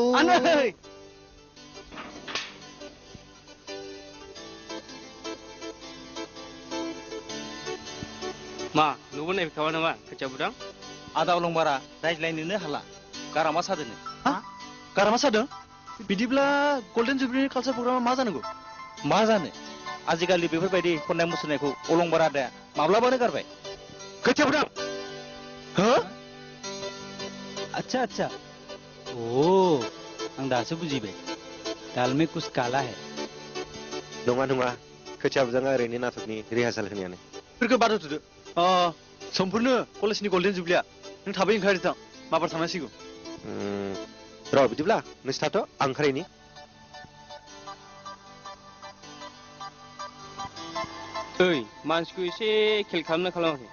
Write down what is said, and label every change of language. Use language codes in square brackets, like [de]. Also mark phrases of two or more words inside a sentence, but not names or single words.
[brx] आनै मा नुबो नायफैखाबाय नामा खोथिया बुदां आदा अलंबारा रायज्लायनोनो हाला गारामा सादोनो गारामा सादों बिदिब्ला गल्डेन जुबलिनि कालचार प्रग्रामा मा जानांगौ मा जानो आजिखालि बेफोरबायदि खननाय मुसुरनायखौ अलंबारा आदाया माब्लाबानो गारबाय खोथिया बुदां हो अच्छा ओ आं दासो बुजिबाय [hi] दाल में कुछ काला है [brx] नङा खोथिया बुदाङा ओरैनो नाटकनि रिहार्साल होनायानो फोरखौ बाद होथ'दो समफोरनो कलेजनि गल्डेन जुबलिया नों थाबै ओंखारदो थां माबार थांनांसिगौ र' बिदिब्ला नोंसोर थाथ' आं ओंखारहैनि ओइ मानसिखौ एसे खेल खालामना खालामाखै